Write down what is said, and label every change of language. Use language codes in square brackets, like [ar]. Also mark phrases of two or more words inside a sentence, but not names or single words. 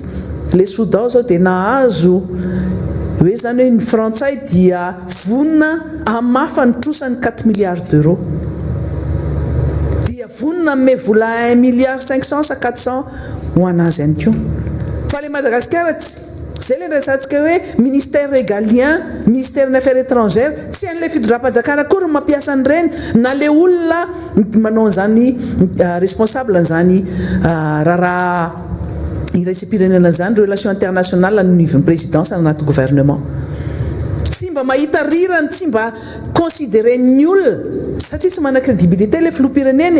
[mg] Le Soudan zao dia nahazo hoe zany hoe ny Frantsay dia vonina hamafa ny trosany 4 [fr] milliards d'euros. [mg] Dia vonina me vola 1 milliard 500 sa 400 ho anazy ihany koa. Fa le Madagasikara zay le resantsika hoe [fr] ministère régalien, ministère des affaires étrangères, [mg] tsy an'ilay fitondram-panjakana akory no mampiasa an'ireny na le olona manao an'izany responsable an'izany raha iraisam-pirenena zany [fr] relation internationale [mg] ny nivon'ny présidence anaty gouvernement. Tsy mba mahita rirany, tsy mba considéré ny olona satria tsy mana crédibilité le filoham-pirenena.